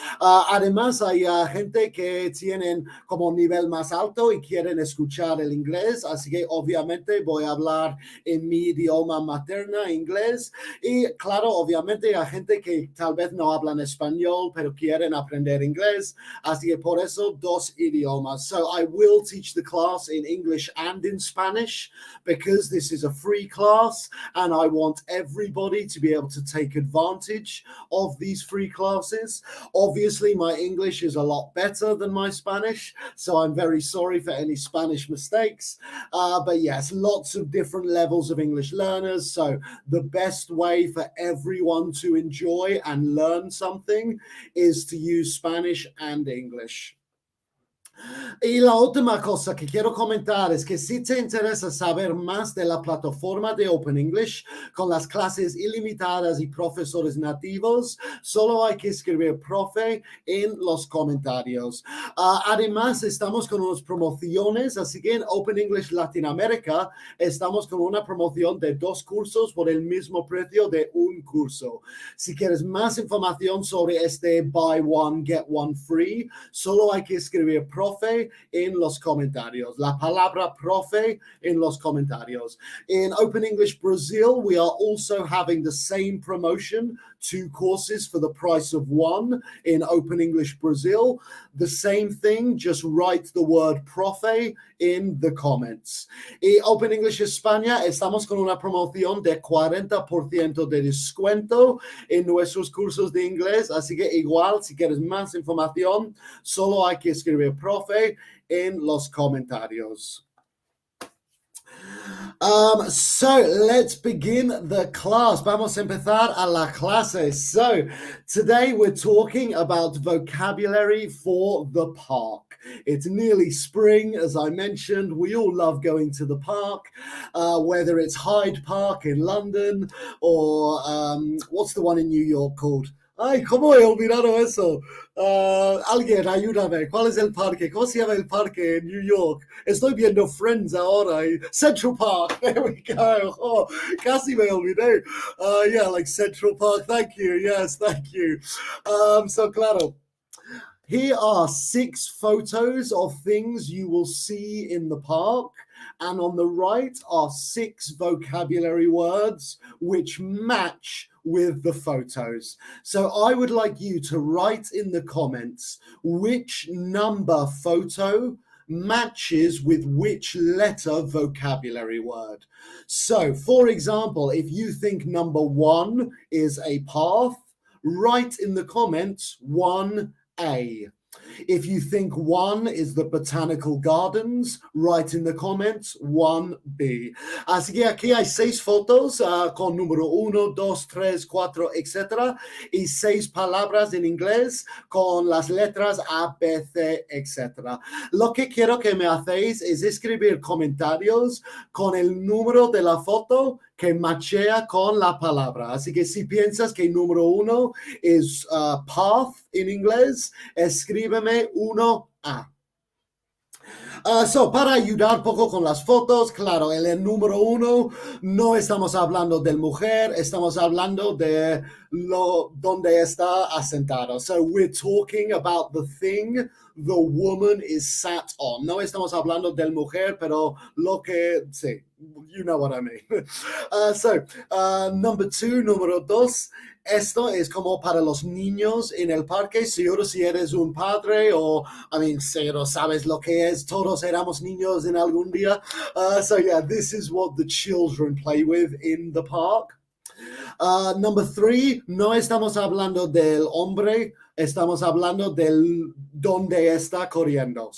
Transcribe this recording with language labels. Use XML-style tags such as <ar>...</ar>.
<es>Además, hay gente que tienen como nivel más alto y quieren escuchar el inglés, así que obviamente voy a hablar en mi idioma materno, inglés, y claro, obviamente hay gente que tal vez no hablan español, pero quieren aprender inglés, así que por eso dos idiomas.</es> <en>So I will teach the class in English and in Spanish because this is a free class and I want everybody to be able to take advantage of these free classes. Obviously, my English is a lot better than my Spanish, so I'm very sorry for any Spanish mistakes. But yes, lots of different levels of English learners, so the best way for everyone to enjoy and learn something is to use Spanish and English.</en> <es>Y la última cosa que quiero comentar es que si te interesa saber más de la plataforma de Open English con las clases ilimitadas y profesores nativos, solo hay que escribir profe en los comentarios. Además, estamos con unas promociones, así que en Open English Latinoamérica estamos con una promoción de 2 cursos por el mismo precio de un curso. Si quieres más información sobre este</es> <en>buy one, get one free,</en> <es>solo hay que escribir profe en los comentarios. La palabra profe en los comentarios.</es> <en>In Open English Brazil, we are also having the same promotion, 2 courses for the price of 1 in Open English Brazil. The same thing, just write the word profe in the comments.</en> <es>Y Open English España, estamos con una promoción de 40% de descuento en nuestros cursos de inglés, así que igual, si quieres más información, solo hay que escribir profe en los comentarios.</es> <en>So let's begin the class.</en> <es>Vamos a empezar a la clase.</es> <en>So today we're talking about vocabulary for the park. It's nearly spring, as I mentioned. We all love going to the park, whether it's Hyde Park in London or what's the one in New York called?</en> <es>Ay, ¿cómo he olvidado eso? Alguien, ayúdame. ¿Cuál es el parque? ¿Cómo se llama el parque en New York? Estoy viendo Friends ahora.</es> <en>Central Park. There we go. Oh,</en> <es>casi me olvidé.</es> <en>Yeah, like Central Park. Thank you. Yes, thank you. So, claro. Here are 6 photos of things you will see in the park. And on the right are 6 vocabulary words which match with the photos. So I would like you to write in the comments which number photo matches with which letter vocabulary word. So, for example, if you think number 1 is a path, write in the comments 1A. If you think 1 is the botanical gardens, write in the comments 1B.</en> <es>Así que aquí hay 6 fotos con número 1, 2, 3, 4, etc. Y 6 palabras en inglés con las letras A, B, C, etc. Lo que quiero que me hacéis es escribir comentarios con el número de la foto que machea con la palabra. Así que si piensas que número 1 es path en inglés, escríbeme 1A. So, para ayudar un poco con las fotos, claro, el número 1 no estamos hablando de mujer, estamos hablando de donde está asentado.</es> <en>So, we're talking about the thing the woman is sat on.</en> <es>No estamos hablando de mujer, pero lo que, sí,</es> <en>you know what I mean. Number 2,</en> <es>número 2. Esto es como para los niños en el parque. Seguro si eres un padre o, seguro sabes lo que es. Todos éramos niños en algún día.</es> <en>So yeah, this is what the children play with in the park. Number 3,</en> <es>no estamos hablando del hombre, estamos hablando del donde está corriendo.</es>